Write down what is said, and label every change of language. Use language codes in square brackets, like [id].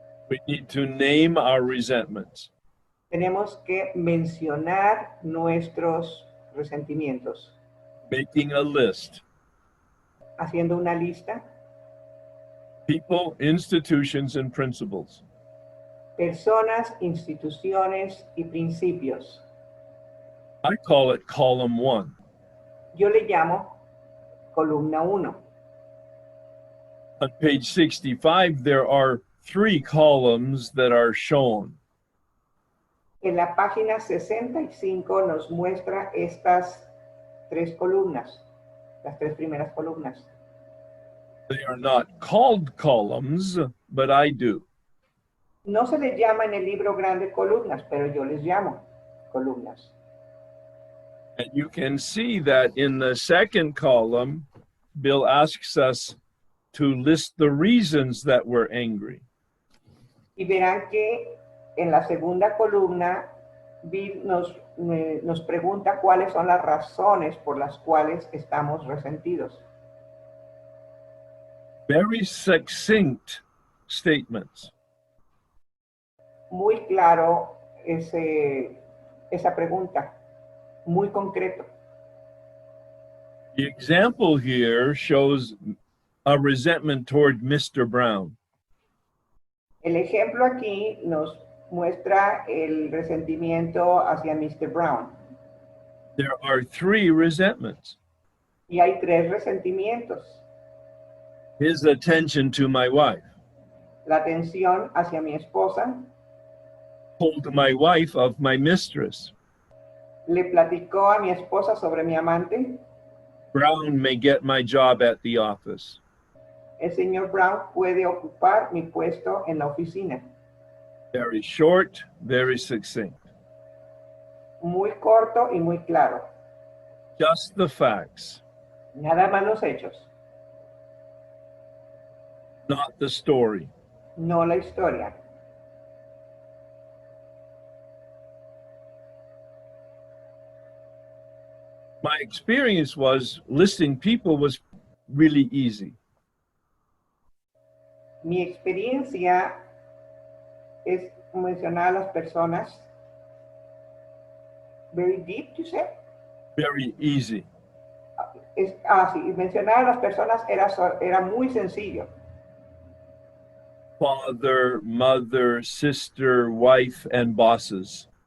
[en] We need to name our resentments. [es] Tenemos que mencionar nuestros resentimientos, [en] Making a list. [es] haciendo una lista, [en] People, institutions, and principles. [es] Personas, instituciones y principios. [en] I call it column 1. [es] Yo le llamo columna 1. [en] On page 65, there are 3 columns that are shown. [es] En la página 65 nos muestra estas 3 columnas, las 3 primeras columnas. [en] They are not called columns, but I do. [es] No se les llama en el libro grande columnas, pero yo les llamo columnas. [en] And you can see that in the second column, Bill asks us to list the reasons that we're angry. [es] Y verán que en la segunda columna, Bill nos pregunta cuáles son las razones por las cuales estamos resentidos. [en] Very succinct statements. [es] Muy claro esa pregunta, muy concreto. [en] The example here shows a resentment toward Mr. Brown. [es] El ejemplo aquí nos muestra el resentimiento hacia Mr. Brown. [en] There are 3 resentments. [es] Y hay 3 resentimientos. [en] His attention to my wife, [es] La atención hacia mi esposa, [en] told my wife of my mistress. [es] le platicó a mi esposa sobre mi amante. [en] Brown may get my job at the office. [es] El señor Brown puede ocupar mi puesto en la oficina. [en] Very short, very succinct. [es] Muy corto y muy claro. [en] Just the facts, [es] Nada más los hechos, [en] not the story. [es] no la historia. [en] My experience was listing people was really easy. [es] Mi experiencia es mencionar a las personas. [en] Very deep, you say? Very easy. [es] Sí, mencionar a las personas era muy sencillo. [en] Father, mother, sister, wife, and bosses.